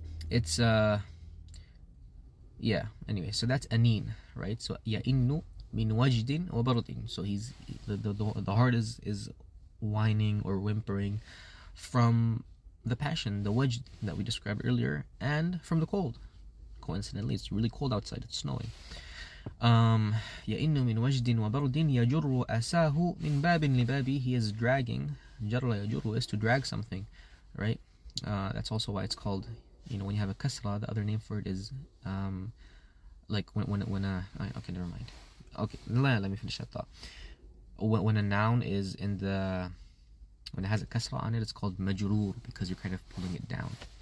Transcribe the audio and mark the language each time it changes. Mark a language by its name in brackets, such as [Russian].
[English] It's yeah, anyway, so that's anin, right? So [Arabic] يئن من وجد وبرد, [English] so he's the heart is whining or whimpering from the passion, the wajd that we described earlier, and from the cold. Coincidentally, it's really cold outside, it's snowing. [Arabic] يئن من وجد وبرد يجر أساه من باب لباب, [English] he is dragging. جر يجر is to drag something, right? That's also why it's called, you know, when you have a kasra, the other name for it is like when okay, never mind. Okay, let me finish that thought. When a noun is when it has a kasra on it, it's called majroor, because you're kind of pulling it down.